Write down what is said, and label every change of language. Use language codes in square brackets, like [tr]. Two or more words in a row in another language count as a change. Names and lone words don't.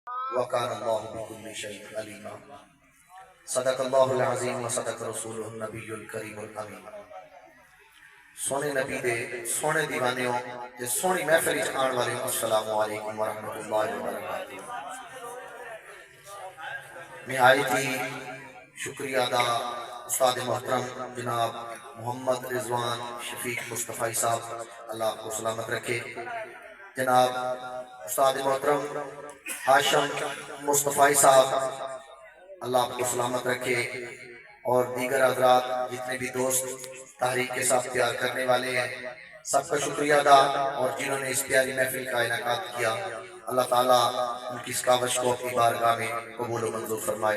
[ar] وَكَانَ اللَّهُ بِكُلِّ شَيْءٍ عَلِيمًا۔ صدق اللہ العظیم و صدق رسولہ النبی الکریم الامین۔ [pa] سونے نبی دے سونے دیوانیوں تے سونی محفل وچ آن والے [ar] السلام علیکم ورحمۃ اللہ وبرکاتہ۔ [ur] نہایتی شکریہ ادا استاد محترم جناب محمد رضوان شفیق مصطفی صاحب، اللہ آپ کو سلامت رکھے۔ جناب استاد محترم ہاشم مصطفی صاحب، اللہ آپ کو سلامت رکھے، اور دیگر حضرات جتنے بھی دوست تحریک کے ساتھ پیار کرنے والے ہیں، سب کا شکریہ ادا، اور جنہوں نے اس پیاری محفل کا انعقاد کیا، اللہ تعالیٰ ان کی اس کاوش کو اپنی بارگاہ میں قبول و منظور فرمائے۔